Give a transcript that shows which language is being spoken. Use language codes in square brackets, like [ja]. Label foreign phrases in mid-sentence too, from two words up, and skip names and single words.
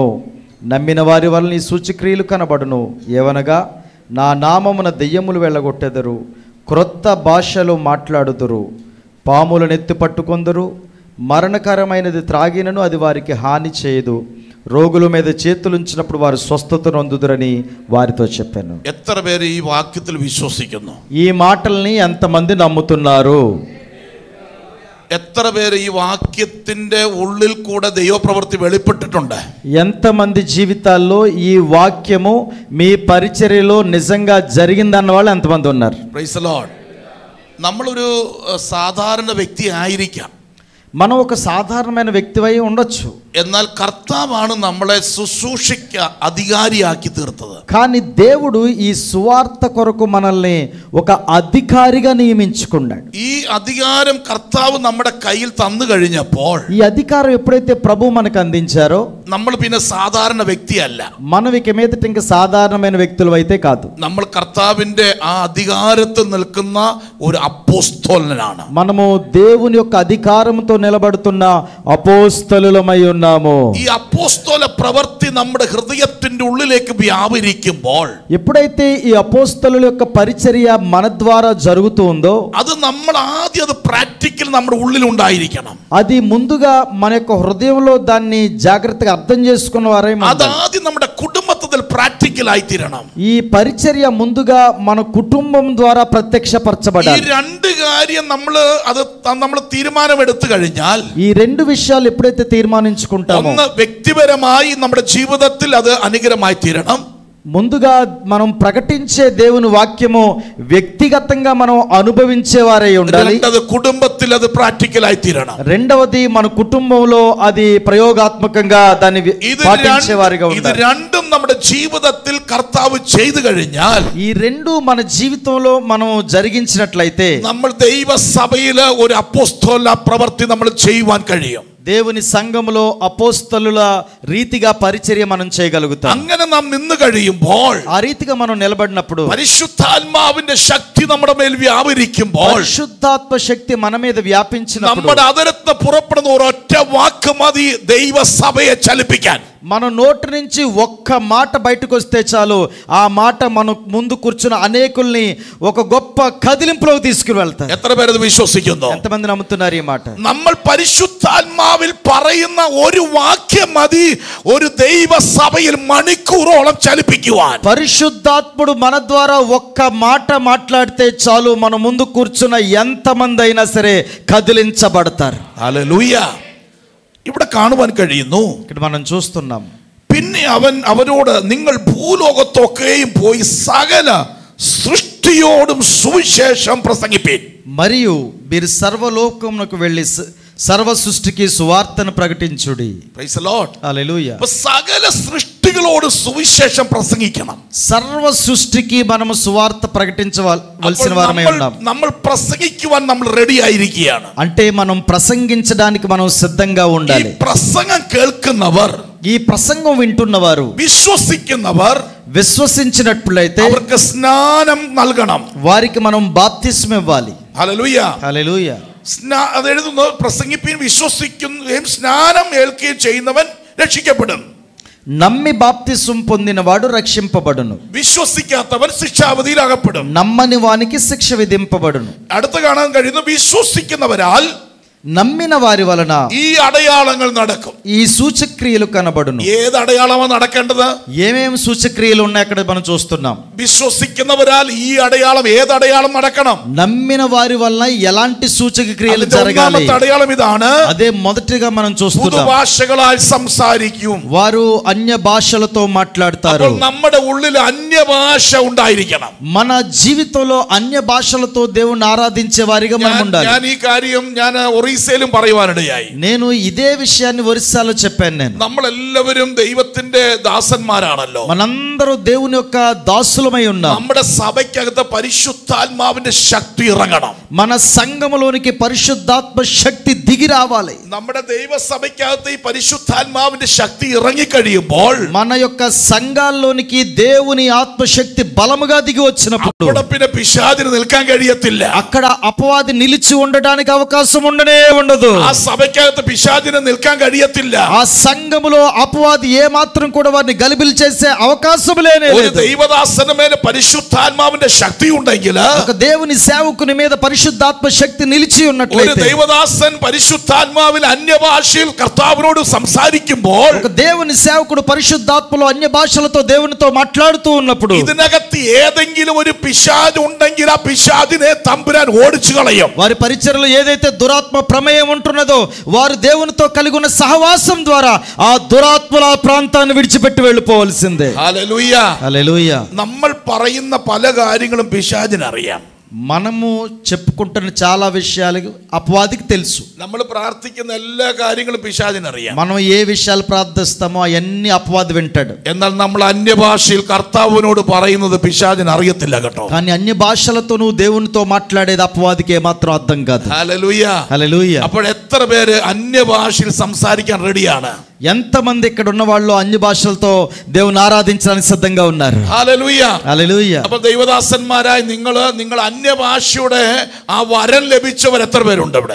[te] నమ్మిన వారి వలన ఈ సూచక్రియలు కనబడును. ఏవనగా నా నామమున దెయ్యములు వెళ్ళగొట్టెదరు, క్రొత్త భాషలు మాట్లాడుదురు, పాములను ఎత్తి పట్టుకొందురు, మరణకరమైనది త్రాగినను అది వారికి హాని చేయదు, రోగుల మీద చేతులుంచినప్పుడు వారు స్వస్థత నొందుదురని వారితో చెప్పాను. [ml] എത്ര പേര് ഈ വാക്യത്തിൽ വിശ്വസിക്കുന്നു? [te] ఈ మాటల్ని ఎంతమంది నమ్ముతున్నారు? [ml] എത്ര പേര് ഈ വാക്യത്തിന്റെ ഉള്ളിൽ കൂടെ ദൈവപ്രവൃത്തി വെളിപ്പെട്ടിട്ടുണ്ട്? [te] ఎంతమంది జీవితాల్లో ఈ వాక్యము మీ పరిచర్యలో నిజంగా జరిగిందన్న వాళ్ళు ఎంతమంది ఉన్నారు? [en] Praise the Lord. [ml] നമ്മളൊരു സാധാരണ വ്യക്തി ആയിരിക്കാം, [te] మనం ఒక సాధారణమైన వ్యక్తివై ఉండొచ్చు, [ml] എന്നാൽ കർത്താവാണ് നമ്മളെ ശുശ്രൂഷയ്ക്ക് അധികാരിയാക്കി തീർത്തത്. [te] కానీ దేవుడు ఈ సువార్త కొరకు మనల్ని ఒక అధికారిగా నియమించుకున్నాడు. [ml] ഈ అధిകാరం കർത്താവ് നമ്മുടെ കയ്യിൽ തന്നു കഴിഞ്ഞപ്പോൾ, [te] ఈ అధికారం ఎప్పుడైతే ప్రభు మనకు అందించారో [ml] നമ്മൾ പിന്നെ സാധാരണ വ്യക്തിയല്ല. [te] మనం ఇక మీదట ఇంకా సాధారణమైన వ్యక్తులు అయితే కాదు, [ml] നമ്മൾ കർത്താവിന്റെ ആ അധികാരത്തിൽ നിൽക്കുന്ന ഒരു അപ്പോസ്തലനാണ്. [te] మనము దేవుని యొక్క అధికారంతో నిలబడుతున్న అపోస్తలులమై ఉన్నాము. [ml] ഈ അപ്പോസ്തല പ്രവൃത്തി നമ്മുടെ ഹൃദയത്തിന്റെ ഉള്ളിലേക്ക് വ്യാപരിക്കുമ്പോൾ, [te] ఎప్పుడైతే ఈ అపోస్తలుల యొక్క పరిచర్య మన ద్వారా జరుగుతూ ఉందో [ml] അത് നമ്മൾ ആദ്യം അത് പ്രാക്ടിക്കൽ നമ്മുടെ ഉള്ളിൽ ഉണ്ടായിരിക്കണം. [te] అది ముందుగా మన యొక్క హృదయంలో దాన్ని జాగ్రత్తగా అర్థం చేసుకున్న వారై [ml] അത് ആദ്യം നമ്മുടെ കുടുംബത്തിൽ പ്രാക്ടിക്കൽ ആയിത്തീരണം. [te] ఈ పరిచర్య ముందుగా మన కుటుంబం ద్వారా ప్రత్యక్షపరచబడాలి. [ml] ഈ രണ്ട് കാര്യം നമ്മൾ തീരുമാനമെടുത്തു കഴിഞ്ഞാൽ, [te] ఈ రెండు విషయాలు ఎప్పుడైతే తీర్మానించుకుంటామో, [ml] ഒന്ന് വ്യക്തിപരമായി നമ്മുടെ ജീവിതത്തിൽ അത് അനുഗ്രഹമായി തീരണം. [te] ముందుగా మనం ప్రకటించే దేవుని వాక్యము వ్యక్తిగతంగా మనం అనుభవించేవారై ఉండాలి. [ml] రెండవది కుటుంబത്തിൽ അത് പ്രാക്ടിക്കലായി തീരണം. [te] రెండవది మన కుటుంబంలో అది ప్రయోగాత్మకంగా దాన్ని పాటించేవారిగా ఉండాలి. [ml] ഇത് രണ്ടും നമ്മുടെ ജീവിതത്തിൽ കർത്താവ് ചെയ്തു കഴിഞ്ഞാൽ, [te] ఈ రెండు మన జీవితంలో మనం జరిగించినట్లయితే [ml] നമ്മൾ ദൈവസഭയിൽ ഒരു അപ്പോസ്തല പ്രവൃത്തി നമ്മൾ ചെയ്യുവാൻ കഴിയും. [te] దేవుని సంఘములో అపోస్తలుల రీతిగా పరిచర్య మనం చేయగలుగుతాం. [ml] അങ്ങനെ നാം നിന്ന് കഴിയുമ്പോൾ, [te] ఆ రీతిగా మనం నిలబడినప్పుడు, [ml] പരിശുദ്ധാത്മാവിന്റെ ശക്തി നമ്മുടെ മേൽ വ്യാപരിക്കുമ്പോൾ, [te] పరిశుద్ధాత్మ శక్తి మన మీద వ్యాపించినప్పుడు, [ml] നമ്മുടെ അതിരത്ത് പുറപ്പെടുന്ന ഒരൊറ്റ വാക്ക് മതി ദൈവസഭയെ ചലിപ്പിക്കാൻ. [te] మన నోటి నుంచి ఒక్క మాట బయటకు వస్తే చాలు, ఆ మాట మన ముందు కూర్చున్న అనేకుల్ని ఒక గొప్ప కదిలింపులోకి తీసుకువెళ్తారు. [ml] എത്ര പേരത് വിശ്വസിക്കുന്നു? [te] ఎంతమంది నమ్ముతున్నారు ఈ మాట? [ml] നമ്മൾ പരിശുദ്ധാത്മാവിൽ പറയുന്ന ഒരു വാക്യം മതി ഒരു ദൈവസഭയിൽ മണിക്കൂറോളം ചലിപ്പിക്കുവാൻ. [te] పరిశుద్ధాత్ముడు మన ద్వారా ఒక్క మాట మాట్లాడితే చాలు, మన ముందు కూర్చున్న ఎంతమంది అయినా సరే కదిలించబడతారు. [ml] ഹല്ലേലൂയ. ഇവിടെ കാണുവാൻ കഴിയുന്നു. [te] ఇక్కడ మనం చూస్తున్నాం. [ml] പിന്നെ അവരോട് നിങ്ങൾ ഭൂലോകത്തൊക്കെയും പോയി സകല സൃഷ്ടിയോടും സുവിശേഷം പ്രസംഗിപ്പീൻ. [te] మరియు మీరు సర్వలోకమునకు వెళ్ళి సర్వ సృష్టికి సువార్తను ప్రకటించుడి. [en] Praise the Lord. [te] హల్లెలూయా. [ml] സകല സൃഷ്ടികളോട് സുവിശേഷം പ്രസംഗിക്കണം. [te] സർവ സൃഷ്ടിకి మనము సువార్త ప్రకటించవలసిన వారమై ఉన్నాం. [ml] നമ്മൾ പ്രസംഗിക്കുവാൻ നമ്മൾ റെഡി ആയിരിക്കുകയാണ്. [te] అంటే మనం ప్రసంగించడానికి మనం సిద్ధంగా ఉండాలి. [ml] ഈ പ്രസംഗം കേൾക്കുന്നവർ, [te] ఈ ప్రసంగం వింటున్నవారు, [ml] വിശ്വസിക്കുന്നവർ [te] విశ్వసించినట్లయితే [ml] അവർക്ക് സ്നാനം നൽകണം. [te] వారికి మనం బాప్తిస్మం ఇవ్వాలి. [ml] ഹല്ലേലൂയ. [te] హల్లెలూయా. [ml] അത് എഴുതുന്നു, പ്രസംഗിക്കുകയും വിശ്വസിക്കുകയും സ്നാനം ഏൽക്കുകയും ചെയ്യുന്നവൻ രക്ഷിക്കപ്പെടും. [te] నమ్మి బాప్తిస్మం పొందినవాడు రక్షింపబడును, [ml] വിശ്വസിക്കാത്തവൻ ശിക്ഷാവിധിയിൽ അകപ്പെടും. [te] నమ్మని వానికి శిక్ష విధింపబడును. [ml] അടുത്ത് കാണാൻ കഴിയുന്നു, വിശ്വസിക്കുന്നവരാൽ [te] నమ్మిన వారి వలన [ml] ഈ അടയാളങ്ങൾ നടക്കും. [te] ఈ సూచక్రియలు కనబడును. [ml] ഏത് అడయాളമാണ് നടക്കേണ്ടത്? [te] ఏమేమి సూచక్రియలు ఉన్నాయి అక్కడ మనం చూస్తున్నాం. [ml] വിശ്വസിക്കുന്നവരാൽ ഈ അടയാളം, ഏത് അടയാളം നടക്കണം? [te] నమ్మిన వారి వలన ఎలాంటి సూచక క్రియలు జరగాలి? [ml] అടయాളം ఇതാണ്. [te] అదే మొదటిగా మనం చూస్తున్నాం. [ml] പുതുഭാഷകളാൽ സംസാരിക്കും. [te] వారు అన్య భాషలతో మాట్లాడతారు. [ml] നമ്മുടെ ഉള്ളിൽ അന്യഭാഷ ഉണ്ടായിരിക്കണം. [te] మన జీవితంలో అన్య భాషలతో దేవుణ్ణి ఆరాధించే వారిగా మనం ఉండాలి. [ml] ഞാൻ ഈ കാര്യം ഒറീസയിലും പറയുവാനിടയായി. [te] నేను ఇదే విషయాన్ని ఒరిస్సాలో చెప్పాను. నేను [ml] നമ്മളെല്ലാവരും ദൈവത്തിന്റെ ദാസന്മാരാണല്ലോ. [te] మనందరూ దేవుని యొక్క దాసులమై ఉన్నాం. [ml] നമ്മുടെ സഭയ്ക്കകത്ത് പരിശുദ്ധാത്മാവിന്റെ ശക്തി ഇറങ്ങണം. [te] మన సంఘములోనికి పరిశుద్ధాత్మ శక్తి దిగి రావాలి. [ml] നമ്മുടെ ദൈവസഭയ്ക്കകത്ത് ഈ പരിശുദ്ധാത്മാവിന്റെ ശക്തി ഇറങ്ങിക്കഴിയുമ്പോൾ [te] మన యొక్క సంఘాల్లోనికి దేవుని ఆత్మశక్తి బలముగా దిగి వచ్చినప్పుడు [ml] പിന്നെ പിശാചിന് നിൽക്കാൻ കഴിയത്തില്ല. [te] అక్కడ అపవాది నిలిచి ఉండడానికి అవకాశం ఉండనే ఉండదు. [ml] ആ സഭയ്ക്കകത്ത് പിശാചിന് നിൽക്കാൻ കഴിയത്തില്ല. [te] ఆ సంఘములో అపవాది ఏ మాత్రం కూడా వారిని గలిబిలి చేసే అవకాశం లేనే [ml] ഒരു [te] లేదు. [ml] ദൈവദാസന്റെ മേലെ പരിശുദ്ധാത്മാവിന്റെ ശക്തി ഉണ്ടെങ്കിൽ, [te] ఒక దేవుని సేవకుని మీద పరిశుద్ధాత్మ శక్తి నిలిచి [ml] ഒരു [te] ఉన్నట్లయితే, [ml] ദൈവദാസൻ പരിശുദ്ധാത്മാവിൽ അന്യഭാഷയിൽ കർത്താവിനോട് സംസാരിക്കുമ്പോൾ, [te] ఒక దేవుని సేవకుడు పరిశుద్ధాత్మలో అన్య భాషలతో దేవునితో మాట్లాడుతూ ఉన్నప్పుడు [ml] ഇതിനകത്ത് ഏതെങ്കിലും ഒരു പിശാച് ഉണ്ടെങ്കിൽ ആ പിശാചിനെ തമ്പുരാൻ ഓടിച്ചു കളയും. [te] వారి పరిచర్యలో ఏదైతే దురాత్మ ప్రమేయం ఉంటున్నదో వారు దేవునితో కలిగి ఉన్న సహవాసం ద్వారా ఆ దురాత్మల ప్రాంతాన్ని విడిచిపెట్టి వెళ్ళిపోవలసిందే. [ml] ഹല്ലേലൂയ. [te] హల్లెలూయా. [ml] നമ്മൾ പറയുന്ന പല കാര്യങ്ങളും പിശാചിനറിയാം. [te] మనము చెప్పుకుంటున్న చాలా విషయాలు అపవాదికి తెలుసు. [ml] നമ്മൾ പ്രാർത്ഥിക്കുന്ന എല്ലാ കാര്യങ്ങളും പിശാചിനറിയാം. [te] మనం ఏ విషయాలు ప్రార్థిస్తామో అవన్నీ అపవాది వింటాడు. [ml] എന്നാൽ നമ്മൾ അന്യഭാഷയിൽ കർത്താവിനോട് പറയുന്നത് പിശാചിന് അറിയത്തില്ല കേട്ടോ. [te] కానీ అన్య భాషలతో నువ్వు దేవునితో మాట్లాడేది అపవాదికి ఏమాత్రం అర్థం కాదు. [ml] ഹല്ലേലൂയ. [te] హల్లెలూయా. [ml] അപ്പോൾ എത്ര പേര് അന്യഭാഷയിൽ സംസാരിക്കാൻ റെഡിയാണ്? [te] ఎంతమంది ఇక్కడ ఉన్న వాళ్ళు అన్య భాషలతో దేవుని ఆరాధించడానికి సిద్ధంగా ఉన్నారు? [ml] ഹല്ലേലൂയ. [te] హల్లెలూయా. [ml] അപ്പോൾ ദൈവദാസന്മാരായ നിങ്ങൾ അന്യഭാഷയുടെ ആ വരം ലഭിച്ചവർ എത്ര പേരുണ്ട് ഇവിടെ?